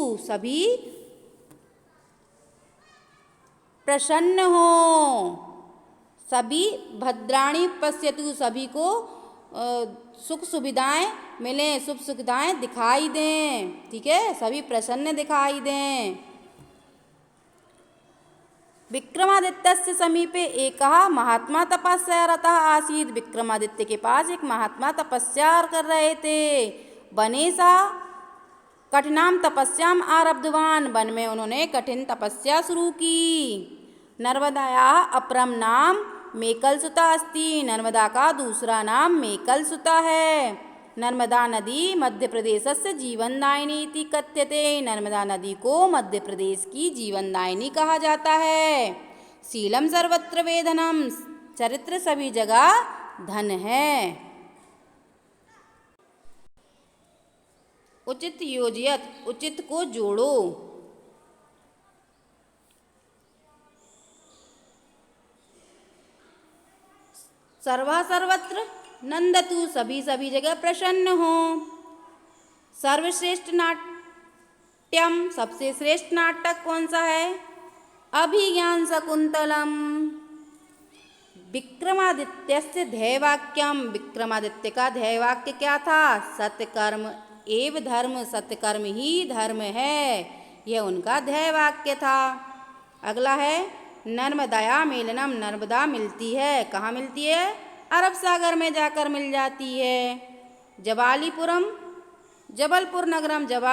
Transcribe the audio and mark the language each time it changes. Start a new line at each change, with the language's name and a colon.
Hindi: सभी प्रसन्न हो।
Sanskrit: सभी भद्राणि पश्यतु।
Hindi: सभी को सुख सुविधाएं मिलें। सुख सुविधाएं दिखाई दें। ठीक है, सभी प्रसन्न दिखाई दें।
Sanskrit: विक्रमादित्यस्य समीपे एकः महात्मा तपस्या रतः आसीत्।
Hindi: विक्रमादित्य के पास एक महात्मा तपस्या कर रहे थे।
Sanskrit: वने सा कठिनाम तपस्याम आरब्धवान।
Hindi: वन में उन्होंने कठिन तपस्या शुरू की।
Sanskrit: नर्मदायाः अपरम नाम मेकलसुता अस्ति।
Hindi: नर्मदा का दूसरा नाम मेकलसुता है।
Sanskrit: नर्मदा नदी मध्य प्रदेशस्य जीवनदायिनी इति कथ्यते।
Hindi: नर्मदा नदी को मध्य प्रदेश की जीवनदायिनी कहा जाता है।
Sanskrit: शीलम सर्वत्र वेधनम।
Hindi: चरित्र सभी जगह धन है।
Sanskrit: उचित योजयत।
Hindi: उचित को जोड़ो।
Sanskrit: सर्वा सर्वत्र नंदतु।
Hindi: सभी जगह प्रसन्न हो।
Sanskrit: सर्वश्रेष्ठ नाट्यम।
Hindi: सबसे श्रेष्ठ नाटक कौन सा है?
Sanskrit: अभिज्ञान शकुंतलम। विक्रमादित्यस्य ध्येयवाक्यम।
Hindi: विक्रमादित्य का ध्येयवाक्य क्या था?
Sanskrit: सत्यकर्म एव धर्म।
Hindi: सत्यकर्म ही धर्म है। यह उनका ध्येयवाक्य था। अगला है
Sanskrit: नर्मदाया मेलनम।
Hindi: नर्मदा मिलती है। कहाँ मिलती है? अरब सागर में जाकर मिल जाती है।
Sanskrit: जबालीपुरम जबलपुर नगरम।